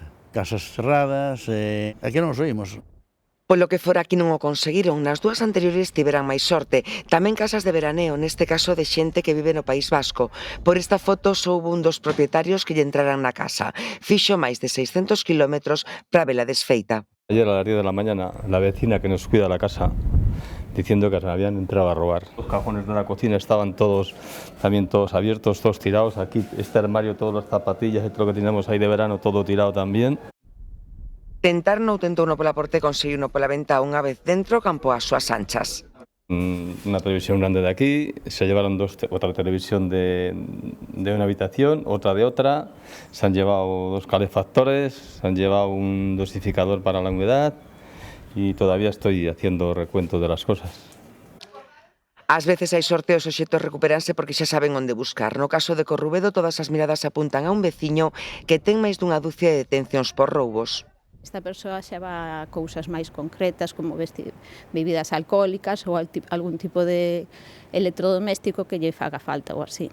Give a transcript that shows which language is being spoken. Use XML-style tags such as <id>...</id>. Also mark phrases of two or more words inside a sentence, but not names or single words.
<gl>Casas cerradas, aquí non os oímos. Polo que fora aquí non o conseguiron, nas 2 anteriores tiveran máis sorte. Tamén casas de veraneo, neste caso de xente que vive no País Vasco. Por esta foto soubo un dos propietarios que lle entraran na casa. Fixo máis de 600 kilómetros para vela desfeita.</gl> <es>Ayer a las 10 de la mañana, la vecina que nos cuida la casa, diciendo que se habían entrado a robar. Los cajones de la cocina estaban todos abiertos, todos tirados. Aquí este armario, todas las zapatillas y todo lo que teníamos ahí de verano, todo tirado también.</es> <gl>Tentarno tentou pola porta e conseguiuno pola venta unha vez dentro, campo ás súas anchas.</gl> <es>Una televisión grande de aquí, se llevaron otra televisión de una habitación, otra de otra, se han llevado 2 calefactores, se han llevado un dosificador para la humedad y todavía estoy haciendo recuento de las cosas.</es> <gl>Ás veces hai sorte e os obxectos recuperanse porque xa saben onde buscar. No caso de Corrubedo, todas as miradas apuntan a un veciño que ten máis dunha dúcia de detencións por roubos. Esta persoa xa va a cousas máis concretas como bebidas alcohólicas ou algún tipo de electrodoméstico que lle faga falta ou así.</gl>